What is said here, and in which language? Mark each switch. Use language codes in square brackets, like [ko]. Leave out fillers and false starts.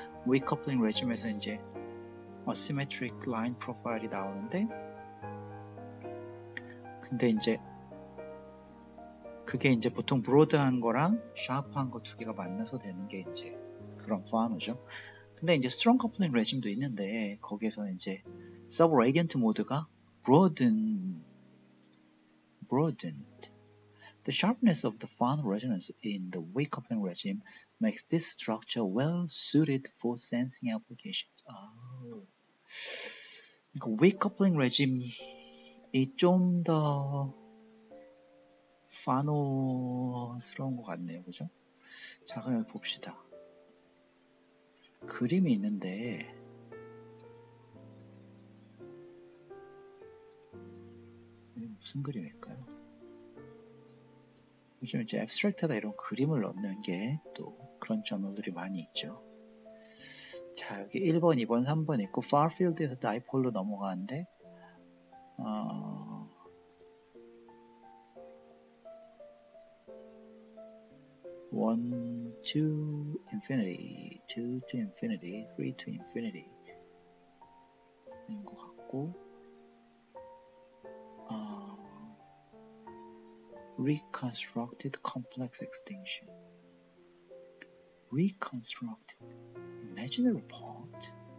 [ko] weak coupling 레줌에서 이제 asymmetric line profile이 나오는데 근데 이제 그게 이제 보통 브로드한 거랑 샤프한 거 두 개가 만나서 되는 게 이제 그런 파노죠. 근데 이제 strong coupling 레줌도 있는데 거기에서는 이제 subradiant 모드가 broadened. [en] The sharpness of the Fano resonance in the weak coupling regime makes this structure well suited for sensing applications. [ko] 그러니까 weak coupling regime이 좀 더 파노스러운 것 같네요, 그죠? 자, 그럼 봅시다. 그림이 있는데 무슨 그림일까요? 요즘 이제 앱스트랙트에다 이런 그림을 넣는 게 또 그런 저널들이 많이 있죠. 자, 여기 1번, 2번, 3번 있고 far field에서 다이폴로 넘어가는데 [en] 1 to infinity, 2 to infinity, 3 to infinity [ko] 인 것 같고 [en] reconstructed complex extinction, reconstructed imaginary part.